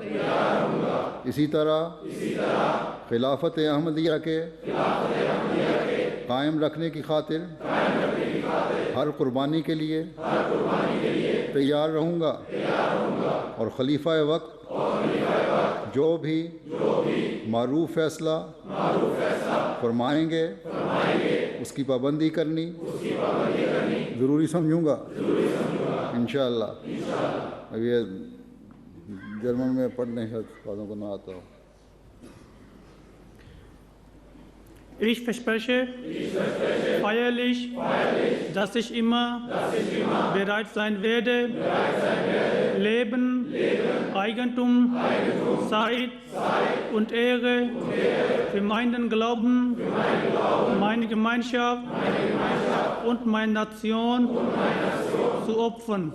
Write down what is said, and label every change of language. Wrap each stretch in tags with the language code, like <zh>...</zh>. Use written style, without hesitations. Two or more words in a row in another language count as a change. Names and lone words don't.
<ur>اسی طرح خلافت احمدیہ کے قائم رکھنے کی خاطر ہر قربانی کے لیے تیار رہوں گا، اور خلیفہ وقت جو بھی معروف فیصلہ فرمائیں گے اس کی پابندی کرنی ضروری سمجھوں گا</ur> <ar>انشاءاللہ۔</ar> <ur>اب یہ جرمن میں پڑھنے شاید باتوں کو نہ آتا ہو۔</ur> <de>Ich verspreche feierlich, dass ich immer bereit sein werde, Leben, Eigentum, Zeit und Ehre für meinen Glauben, meine Gemeinschaft und meine Nation zu opfern.</de>